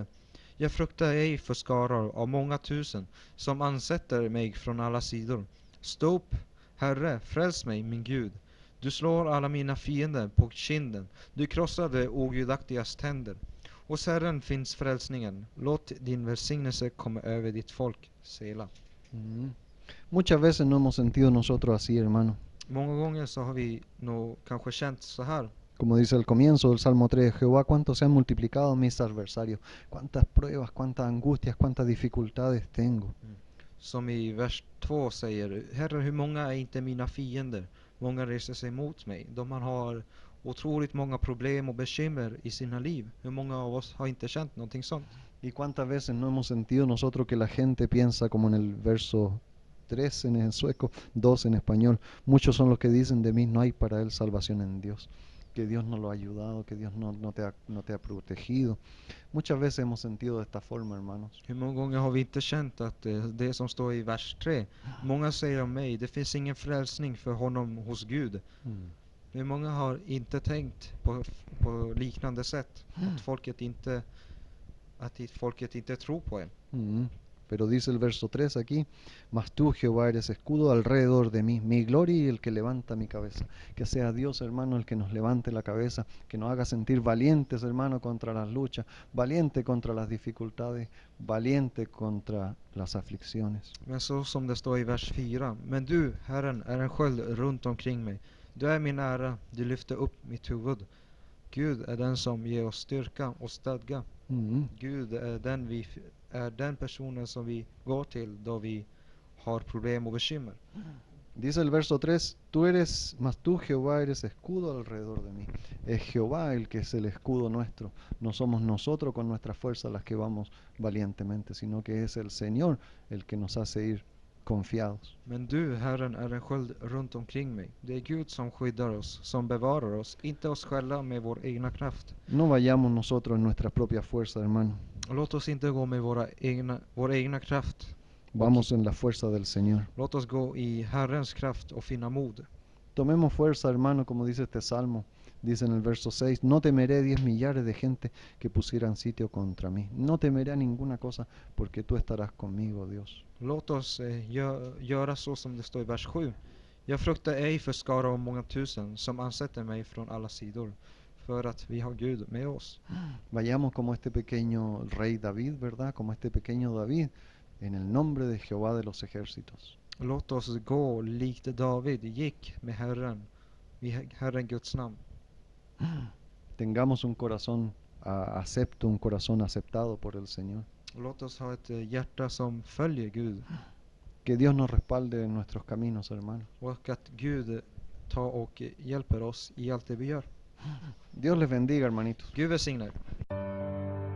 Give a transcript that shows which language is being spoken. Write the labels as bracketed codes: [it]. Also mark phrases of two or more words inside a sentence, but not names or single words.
[sv] Jag fruktar ej för skaror av många tusen som ansätter mig från alla sidor. Stå upp, Herre, fräls mig, min Gud. Du slår alla mina fiender på kinden. Du krossade ogudaktigas tänder. Hos Herren finns frälsningen. Låt din välsignelse komma över ditt folk, Sela. [es] Muchas veces no hemos sentido nosotros así, hermano. [sv] Många gånger så har vi nog kanske känt så här. [es] Como dice el comienzo del Salmo 3, Jehová, cuántos se han multiplicado mis adversarios, cuántas pruebas, cuántas angustias, cuántas dificultades tengo. [sv] Som i vers 2 säger, Herre, hur många är inte mina fiender? Många reser sig mot mig. De har otroligt många problem och bekymmer i sina liv. Hur många av oss har inte känt någonting sånt? [es] Y cuántas veces no hemos sentido nosotros que la gente piensa como en el verso 3 en sueco, 2 en español. Muchos son los que dicen de mí, no hay para él salvación en Dios. que Dios no lo ha ayudado, que Dios no te ha protegido. Muchas veces hemos sentido de esta forma, hermanos. [sv] Hur många gånger har vi inte känt att det som står i vers 3, många säger om mig, det finns ingen frälsning för honom hos Gud. Hur många har inte tänkt på liknande sätt, att folket inte tror på en. [es] Pero dice el verso 3 aquí, mas tú, Jehová, eres escudo alrededor de mí, mi gloria y el que levanta mi cabeza. Que sea Dios, hermano, el que nos levante la cabeza, que nos haga sentir valientes, hermano, contra las luchas, valiente contra las dificultades, valiente contra las aflicciones. [sv] Men så som det står i vers 4, men du, Herren, är en sköld runt omkring mig. Du är min ära, du lyfter upp mitt huvud. Gud är den som ger oss styrka och stadga. Gud är den personen som vi går till då vi har problem och bekymmer. [es] Dice el verso 3, mas tú, Jehová, eres escudo alrededor de mí. Es Jehová el que es el escudo nuestro. No somos nosotros con nuestra fuerza las que vamos valientemente, sino que es el Señor el que nos hace ir confiados. [sv] Men du, Herren, är en sköld runt omkring mig. Det är Gud som skyddar oss, som bevarar oss, inte oss själva med vår egna kraft. [es] No vayamos nosotros en nuestra propia fuerza, hermano. [sv] Låt oss inte gå med vår egna kraft. [es] Vamos en la fuerza del Señor. [sv] Låt oss gå i Herrens kraft och finna mod. [es] Tomemos fuerza, hermano, como dice este salmo. Dice en el verso 6, no temeré 10 millares de gente que pusieran sitio contra mí. No temeré a ninguna cosa porque tú estarás conmigo, Dios. [sv] Låt oss göra så som det står i vers 7. Jag fruktar ej för skara om många tusen som ansätter mig från alla sidor, för att vi har Gud med oss. [es] Vayamos como este pequeño rey David, ¿verdad? Como este pequeño David, en el nombre de Jehová de los ejércitos. [sv] Låt oss gå likt David gick med Herren, i Herren Guds namn. [es] Tengamos un corazón un corazón aceptado por el Señor. [sv] Låt oss ha ett hjärta som följer Gud. [es] Que Dios nos respalde en nuestros caminos, hermano. [sv] Och att Gud tar och hjälper oss i allt det vi gör. [es] Dios les bendiga, hermanitos. [sv] Gud välsigne er.